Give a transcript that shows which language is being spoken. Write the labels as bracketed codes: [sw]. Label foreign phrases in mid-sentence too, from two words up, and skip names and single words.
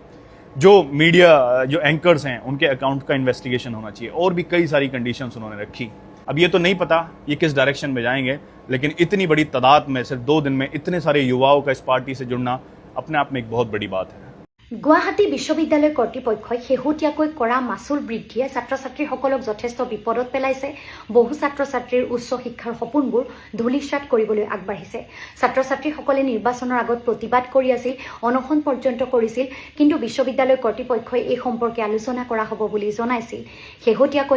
[hi] जो मीडिया जो एंकर्स हैं उनके अकाउंट का इन्वेस्टिगेशन होना चाहिए और भी कई सारी कंडीशंस उन्होंने रखी अब ये तो नहीं पता ये किस डायरेक्शन में जाएंगे लेकिन इतनी बड़ी तादाद में सिर्फ 2 दिन में इतने सारे युवाओं का इस पार्टी से जुड़ना अपने आप में एक बहुत बड़ी बात है [as] गुवाहाटी विश्वविद्यालय কৰ্তৃপক্ষই শেহতীয়াকৈ কৰা মাচুল বৃদ্ধিয়ে ছাত্ৰ ছাত্ৰীসকলক যথেষ্ট বিপদত পেলাইছে বহু ছাত্ৰ ছাত্ৰীৰ উচ্চ শিক্ষাৰ সপোনবোৰ ধূলিসাৎ কৰিবলৈ আগবাঢ়িছে ছাত্ৰ ছাত্ৰীসকলে নিৰ্বাচনৰ আগত প্ৰতিবাদ কৰি আছিল অনশন পৰ্যন্ত কৰিছিল কিন্তু বিশ্ববিদ্যালয় কৰ্তৃপক্ষই এই সম্পৰ্কে আলোচনা কৰা হ'ব বুলি জনাইছিল শেহতীয়াকৈ